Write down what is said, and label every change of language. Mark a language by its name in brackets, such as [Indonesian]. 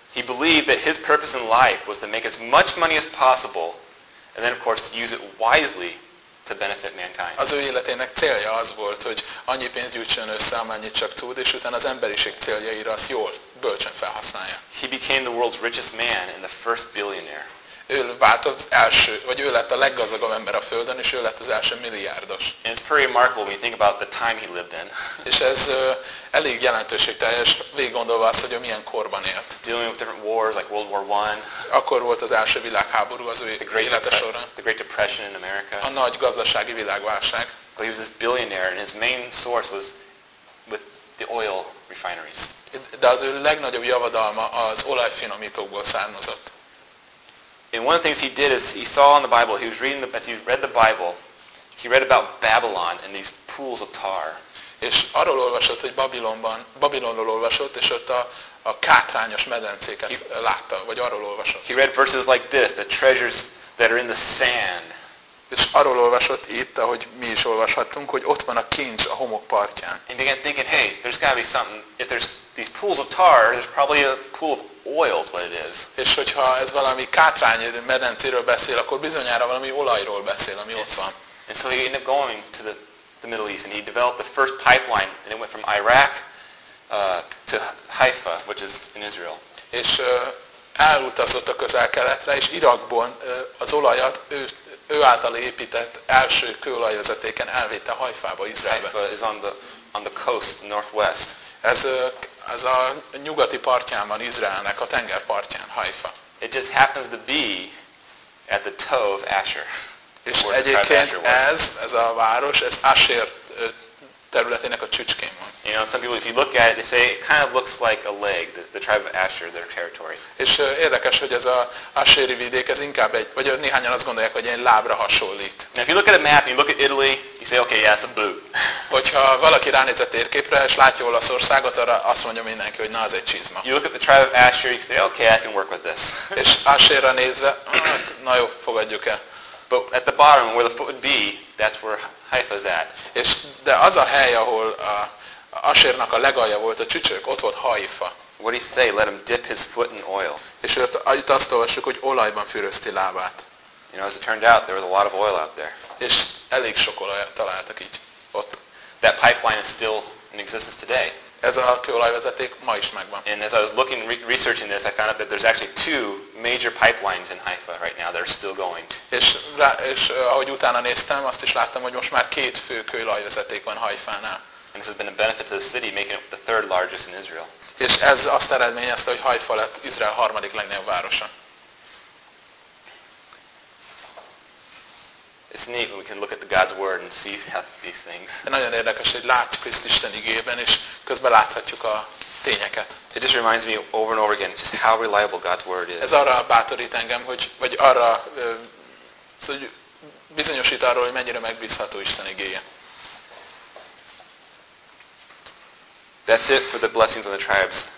[English] He believed that his purpose in life was to make as much money as possible, and then of course to use it wisely to benefit mankind. [Hungarian] Az ő életének célja az volt, hogy annyi pénzt gyűjtsön össze, amennyit csak tud, és utána az emberiség céljaira azt jól, bölcsön felhasználja. [English] He became the world's richest man and the first billionaire. [Hungarian] Ő vált az első, vagy ő lett a leggazdagabb ember a Földön, és ő lett az első milliárdos. [English] And it's pretty remarkable when you think about the time he lived in. [Hungarian] És ez elég jelentőségteljes, végig gondolva azt, hogy ő milyen korban élt. [English] Dealing with different wars, like World War I. [Hungarian] Akkor volt az első világháború az ő élete során. [English] The Great Depression in America. [Hungarian] A nagy gazdasági világválság. [English] But he was this billionaire, and his main source was with the oil refineries. [Hungarian] De az ő legnagyobb javadalma az olajfinomítókból származott. [English] And one of the things he did is he saw in the Bible, he was reading as he read the Bible, he read about Babylon and these pools of tar. [Hungarian] És arról olvasott, hogy Babilonról olvasott, és ott a kátrányos medencéket látta, vagy arról olvasott. [English] He read verses like this, the treasures that are in the sand. [Hungarian] És arról olvasott itt, ahogy mi is olvashattunk, hogy ott van a kincs a homok partján. [English] And began thinking, hey, there's got to be something. If there's these pools of tar, there's probably a pool of oil is what it is. [Hungarian] És hogyha ez valami kátrány medencéről beszél, akkor bizonyára valami olajról beszél, ami ott van. [English] And so he ended up going to the Middle East, and he developed the first pipeline, and it went from Iraq to Haifa, which is in Israel. [Hungarian] És elutazott a Közel-Keletre, és Irakból az olajat ő által épített első kőolajvezetéken elvitte Haifába, Izraelbe. [English] Haifa is on the coast, northwest. [Hungarian] Ez a nyugati partján van Izraelnek, a tengerpartján, Haifa. [English] It just happens to be at the toe of Asher. [Hungarian] És egyébként ez a város, ez Asher területének a csücskén van. [English] You know, some people, if you look at it, they say it kind of looks like a leg, the tribe of Asher, their territory. [Hungarian] És érdekes, hogy ez a Asheri vidék, ez inkább egy, vagy néhányan azt gondolják, hogy egy lábra hasonlít. [English] Now, if you look at a map, you look at Italy, you say, okay, yeah, it's a boot. [Hungarian] Hogyha valaki ránéz a térképre, és látja Olaszországot, arra azt mondja mindenki, hogy na, az egy csizma. [English] You look at the tribe of Asher, you say, okay, I can work with this. [Hungarian] És Asherra nézve, na jó, fogadjuk el. [English] But at the bottom, where the foot would be, that's where Haifa's at. [Hungarian] És de az a hely, ahol a Asérnak a legalja volt a csücsök, ott volt Haifa. [English] What did he say? Let him dip his foot in oil. [Hungarian] És itt azt olvassuk, hogy olajban fűrözti lábát. [English] You know, as it turned out, there was a lot of oil out there. [Hungarian] És elég sok olajat találtak így ott. [English] That pipeline is still in existence today. [Hungarian] Ez a kőolajvezeték ma is megvan. [English] And as I was looking, researching this, I found out that there's actually two major pipelines in Haifa right now that are still going. [Hungarian] És ahogy utána néztem, azt is láttam, hogy most már két fő kőolajvezeték van Haifánál. [English] And this has been a benefit to the city, making it the third largest in Israel. [Hungarian] És ez azt eredményezte, hogy Haifa lett Izrael harmadik legnagyobb városa. [English] It's neat when we can look at the God's word and see how these things. [Hungarian] Nagyon érdekes, hogy látjuk Krisztus Isten igében, és közben láthatjuk a tényeket. [English] It just reminds me over and over again just how reliable God's word is. [Hungarian] Ez arra bátorít engem, hogy vagy arra hogy bizonyosít arról, hogy mennyire megbízható Isten igéje. [English] That's it for the blessings on the tribes.